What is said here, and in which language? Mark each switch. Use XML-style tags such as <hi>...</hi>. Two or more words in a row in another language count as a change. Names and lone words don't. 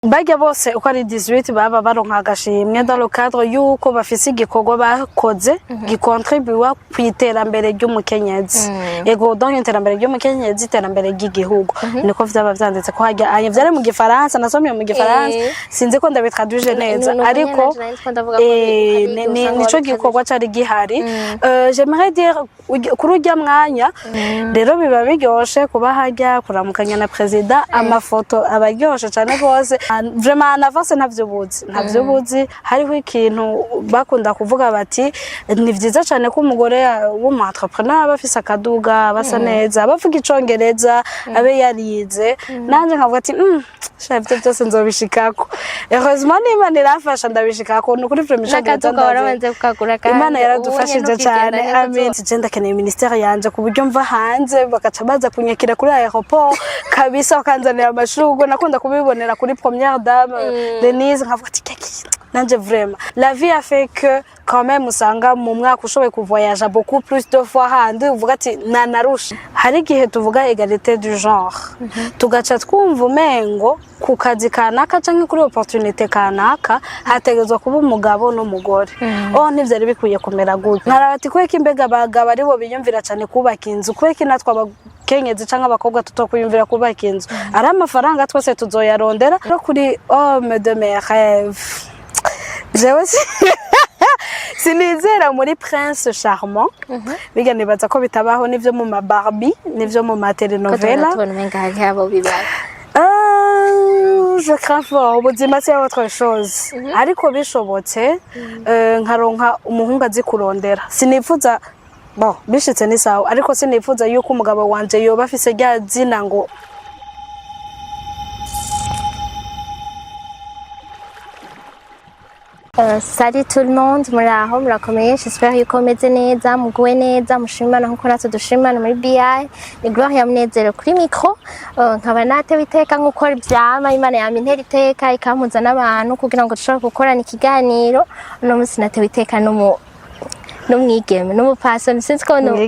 <rn>Bajya bose uko ari 18 baba baronka agashimwe</rn> <fr>dans le cadre</fr> <rn>yuko bafise igikorwa bakoze gikontribuwa kwiterambere ry'umukenyezi. Ego donc iterambere ry'umukenyezi iterambere ry'igihugu. Niko vyaba vyanditse ko hajya anye vyari mu gifaransa nasomye mu gifaransa sinzi ko ndabitraduije neza ariko nico gikorwa cari gihari.</rn> <fr>J'aimerais dire</fr> <rn>kuri ujya mwanya rero biba biryoshe kuba hajya kuramukanya na president amafoto abaryoshe cyane rwose.</rn> <fr>Vraiment en avance</fr> <rn>ntavyo buzi hariho ikintu bakunda kuvuga bati ni vyiza cyane ko umugore w'umu entrepreneur bafise akaduga basa neza bavuga icongereza abe yarize nanje nkavuga ati chef byose nzobishikako heureusement Imana irafasha ndabishikako nukuri vraiment akaduga warabanze kukagura kandi Imana yaradufashije cyane amen genda keneye ministère yanje ku buryo mva hanze bakaca baza kunyakira kuri aéroport kabisa bakanzanira amashurwe nakunda kubibonera kuri</rn> <fr>première dame</fr> <rn>Denise nkavuga ati nanje</rn> <fr>vraiment la vie a fait que quand</fr> <rn>même usanga mu mwaka ushoboye kuvoyager</rn> <fr>beaucoup plus de fois</fr> <rn>handi uvuga ati nanarusha hari gihe tuvuga</rn> <fr>égalité du genre</fr> <rn>tugaca twumva umengo ku kazi kanaka canke kuri opportunité kanaka hategezwa kuba umugabo n'umugore ntivyari bikwiye kumera gutyo nkarabati kweka imbega abagabo ari bo biyumvira cyane kubaka inzu kweka natwa kenyezi canke abakobwa tutokuyumvira kubaka inzu ari amafaranga twese tuzoyarondera no kuri</rn> <fr>homme de mes rêves</fr> <rn>jewe sinizera muri Prince Charmant biga nibaza ko bitabaho nivyo mu Barbie nivyo mu telenovela</rn> <fr>je crains fort</fr> <rn>ubuzima</rn> <fr>c'est autre chose</fr> <rn>ariko bishobotse nkaronka umuhungu azi kurondera sinifuza bishitse ni sawa ariko sinifuza yuko umugabo wanje yoba afise rya zina ngo</rn> <fr>Salut tout le monde,</fr> <rn>muraho murakomeye j'espère yuko meze neza muguwe neza mushimana nkuko natwe dushimana muri BI ni Gloria Munezero kuri micro nkaba natewe iteka nkuko byama Imana yamintera iteka ikampuza n'abantu kugira ngo dushobore gukorana ikiganiro no munsi natewe iteka n'umwigeme n'umupasoni sinzi ko</rn>